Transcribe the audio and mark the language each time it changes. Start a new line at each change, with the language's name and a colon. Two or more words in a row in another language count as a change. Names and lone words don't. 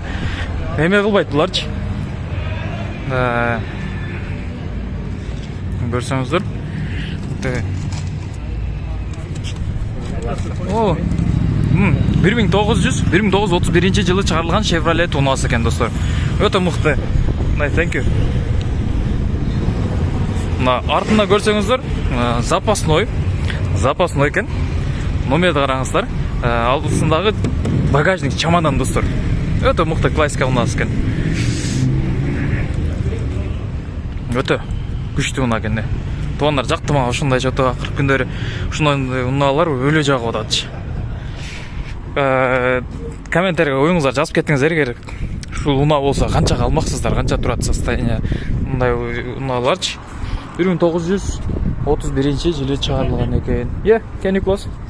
Kyrgyz: Эме кылбайт буларчы. Көрсөңүздөр. О. 1931-жылы чыгарылган Chevrolet унасы экен достор. Өтө мыкты.
English: Thank you.
Kyrgyz: Мына артында көрсөңүздөр, запасной экен. Номерди караңыздар. Алдысындагы багажник чамадан достор. Өтө мыкты классика унасы экен. Өтө күчтүү уна экен. Туугандар жакты мага ушундай жото акыркы күндөрү ушундай унаалар өлө жагып атат. Комментарийге оюңуздар жазып кетиңиздер, эгер ушул уна болсо канча алмаксыздар, канча турат состояние мындай унааларчы. 1931-жылы чыгарылган экен.
English: Can you close?